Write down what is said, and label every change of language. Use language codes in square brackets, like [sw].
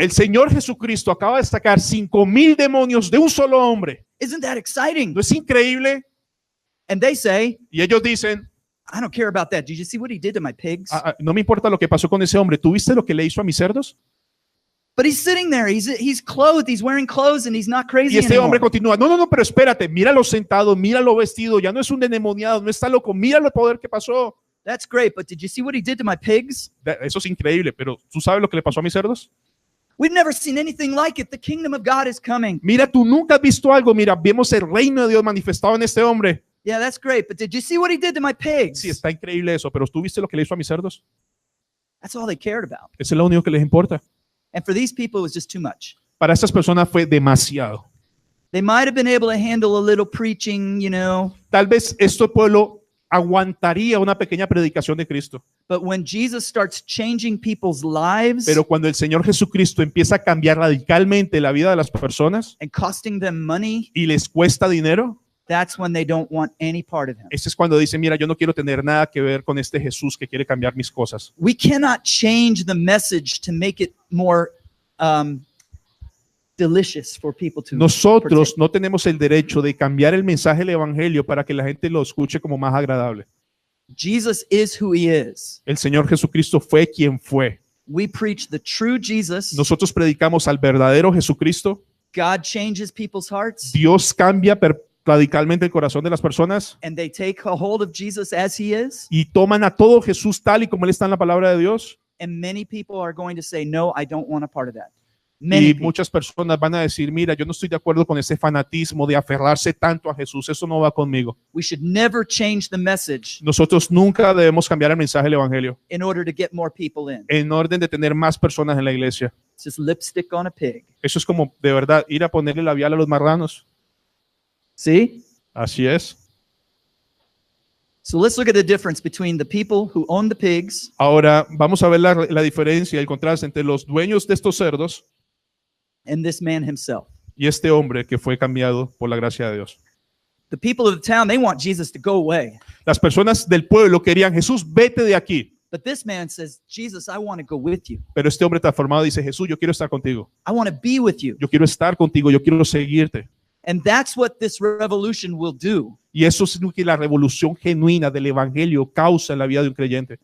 [es] El Señor Jesucristo acaba de sacar 5,000 demonios de un solo hombre. [en] Isn't that exciting? [es] ¿No es increíble? [en] And they say, [es] Y ellos dicen, [en] I don't care about that. Did you see what he did to my pigs? [es] no me importa lo que pasó con ese hombre. ¿Tuviste lo que le hizo a mis cerdos? [en] But he's sitting there. He's clothed. He's wearing clothes and he's not crazy [es] Y este hombre [en] anymore. [es] continúa, no, pero espérate, míralo sentado, míralo vestido, ya no es un endemoniado, no está loco, míralo el poder que pasó. [en] That's great. But did you see what he did to my pigs? [es] Eso es increíble, pero ¿tú sabes lo que le pasó a mis cerdos? [en] We've never seen anything like it. The kingdom of God is coming. [es] Mira, tú nunca has visto algo, mira, vemos el reino de Dios manifestado en este hombre. [en] Yeah, that's great. But did you see what he did to my pigs? [es] Sí, está increíble eso, pero ¿tú viste lo que le hizo a mis cerdos? [en] That's all they cared about. [es] Eso es lo único que les importa. [en] And for these people, it was just too much. [es] Para estas personas fue demasiado. [en] They might have been able to handle a little preaching, you know, [es] Tal vez este pueblo aguantaría una pequeña predicación de Cristo, [en] but when Jesus starts changing people's lives [es] pero cuando el Señor Jesucristo empieza a cambiar radicalmente la vida de las personas [en] and costing them money, [es] y les cuesta dinero, [en] that's when they don't want any part of him. [es] ese es cuando dicen, mira, yo no quiero tener nada que ver con este Jesús que quiere cambiar mis cosas. [en] We cannot change the message to make it more delicious for people to [es] Nosotros [en] partake. [es] no tenemos el derecho de cambiar el mensaje del evangelio para que la gente lo escuche como más agradable. [en] Jesus is who he is. [es] El Señor Jesucristo fue quien fue. [en] We preach the true Jesus. [es] Nosotros predicamos al verdadero Jesucristo. [en] God changes people's hearts [es] Dios cambia radicalmente el corazón de las personas [en] and they take a hold of Jesus as he is. [es] y toman a todo Jesús tal y como él está en la palabra de Dios. [en] And many people are going to say, no, I don't want a part of that. [es] Y [en] Many people. [es] muchas personas van a decir, mira, yo no estoy de acuerdo con ese fanatismo de aferrarse tanto a Jesús. Eso no va conmigo. [en] We should never change the message [es] Nosotros nunca debemos cambiar el mensaje del evangelio [en] in order to get more people in. [es] en orden de tener más personas en la iglesia. [en] It's just lipstick on a pig. [es] Eso es como de verdad ir a ponerle labial a los marranos. [en] See? [es] Así es. [en] So let's look at the difference between the people who own the pigs [es] Ahora vamos a ver la diferencia, el contraste entre los dueños de estos cerdos [en] and this man himself. [es] y este hombre que fue cambiado por la gracia de Dios. [en] The people of the town, they want Jesus to go away. [es] Las personas del pueblo querían, Jesús, vete de aquí. [en] But this man says, Jesus, I want to go with you. [es] Pero este hombre transformado dice, Jesús, yo quiero estar contigo. [en] I want to be with you. [es] Yo quiero estar contigo, yo quiero seguirte. [en] And that's what this revolution will do. [es] Y eso es lo que la revolución genuina del evangelio causa en la vida de un creyente.